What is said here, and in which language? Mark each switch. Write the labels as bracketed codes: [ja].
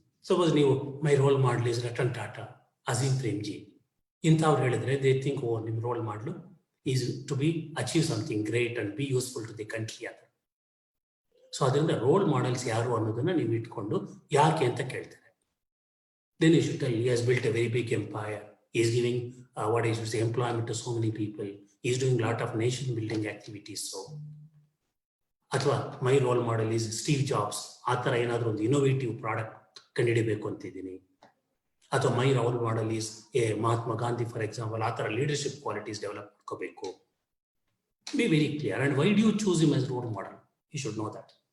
[en] suppose ನೀವು my role model is Ratan Tata, Azim Premji [kn] ಇಂಥವ್ರು ಹೇಳಿದ್ರೆ [en] They think oh ನಿಮ್ಮ role model is to be achieve something great and be useful to the country. [kn] So ಅದರಿಂದ roll models ಯಾರು ಅನ್ನೋದನ್ನ ನೀವು ಇಟ್ಕೊಂಡು ಯಾಕೆ ಅಂತ ಕೇಳ್ತಾರೆ. [en] Then you should tell he has built a very big empire, he is giving what I should say employment to so many people, he is doing lot of nation building activities. [kn] So ಅಥವಾ [en] my role model is [kn] Steve jobs, ಆ ಥರ ಏನಾದರೂ ಒಂದು innovative product ಕಂಡುಹಿಡಿಬೇಕು ಅಂತಿದ್ದೀನಿ. ಅಥವಾ [en] my role model is [kn] Mahatma Gandhi for example, ಆ ಥರ leadership qualities develop ಮಾಡ್ಕೋಬೇಕು. [en] Be very clear. And why do you choose him as role model? You should know that.